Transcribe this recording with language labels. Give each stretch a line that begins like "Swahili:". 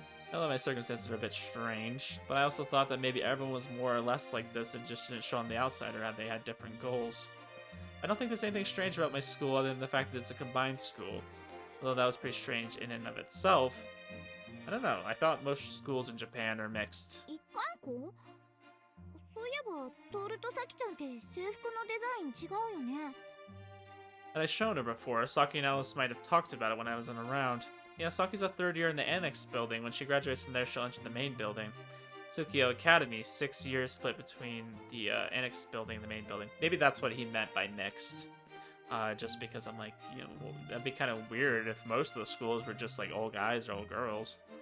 English: I know my circumstances are a bit strange, but I also thought that maybe everyone was more or less like this and just didn't show on the outside, or had they had different goals. I don't think there's anything strange about my school other than the fact that it's a combined school, although that was pretty strange in and of itself. I don't know, I thought most schools in Japan are mixed.
Japanese: 一貫校そういえばトールとサキちゃんって制服のデザイン違うよね。
English: Had I shown her before, Saki and Alice might have talked about it when I wasn't around. Yeah, Saki's a third year in the Annex building. When she graduates from there, she'll enter the main building. Tsukio Academy, 6 years split between the Annex building and the main building. Maybe that's what he meant by mixed. Just because I'm like, well, that'd be kind of weird if most of the schools were just like all guys or all girls.